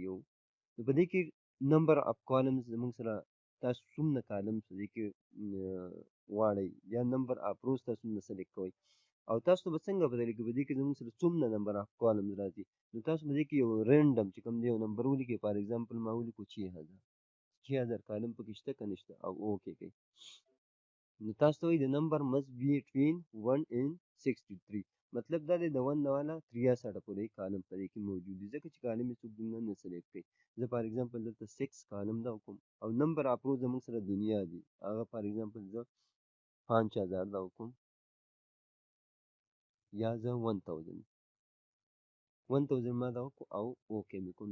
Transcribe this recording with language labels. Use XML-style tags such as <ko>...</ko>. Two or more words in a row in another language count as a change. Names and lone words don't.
<ps>یو نو په دې کې</ps> <en>number of columns</en> <ps>زموږ سره تاسو څومره کالمز په دې کې غواړئ یا</ps> <en>number of rows</en> <ps>تاسو څومره سلیکټ کوئ. او تاسو به څنګه بدل کړئ؟ په دې کې زموږ سره څومره</ps> <en>number of columns</en> <ps>راځي. نو تاسو په دې کې یو رینډم چې کوم دی یو نمبر ولیکئ.</ps> <en>for example</en> <ps>ما ولیکو 6000 کالم پکې شته که نشته او اوکې کوئ. نو تاسو ته وایي د نمبر</ps> <en>must be between 1 and 63.</en> <ps>مطلب دا دی د 1 نه والا 63 پورې کالم په دې کې موجود دي، ځکه چې کالم یې څوک دومره نه سلیکټ کوي. زه</ps> <en>for example</en> <ps>دلته 6 کالم دا وکړم او</ps> <en>number of rows</en> <ps>زموږ سره دنیا دي، هغه</ps> <en>for example</en> <ps>زه 5000 دا وکړم یا زه 1000 ما دا وکړو او اوکې مې کوم.</ps>